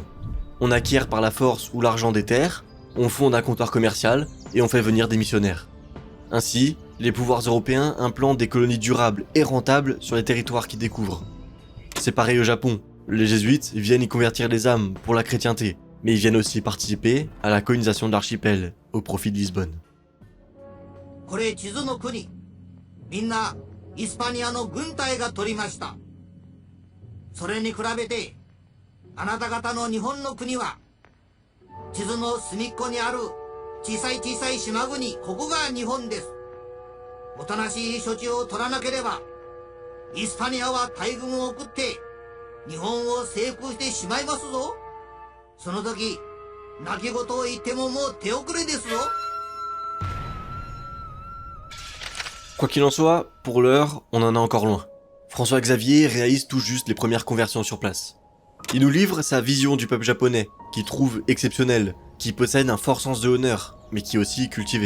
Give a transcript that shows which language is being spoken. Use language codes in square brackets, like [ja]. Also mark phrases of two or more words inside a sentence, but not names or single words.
[fr] On acquiert par la force ou l'argent des terres, on fonde un comptoir commercial et on fait venir des missionnaires. Ainsi, Les pouvoirs européens implantent des colonies durables et rentables sur les territoires qu'ils découvrent. C'est pareil au Japon. Les jésuites viennent y convertir les âmes pour la chrétienté, mais ils viennent aussi participer à la colonisation de l'archipel au profit de Lisbonne. [ja] これ地図の国。みんなイスパニアの軍隊が取りました。それに比べて、あなた方の日本の国は、地図の隅っこにある小さい島国、ここが日本です。おとなしい処置を取らなければ、イスパニアは大軍を送って、日本を征服してしまいますぞ。その時、泣き言を言ってももう手遅れですよ。 [fr] Quoi qu'il en soit, pour l'heure, on en est encore loin. François Xavier réalise tout juste les premières conversions sur place. Il nous livre sa vision du peuple japonais, qu'il trouve exceptionnel, qui possède un fort sens de honneur, mais qui est aussi cultivé.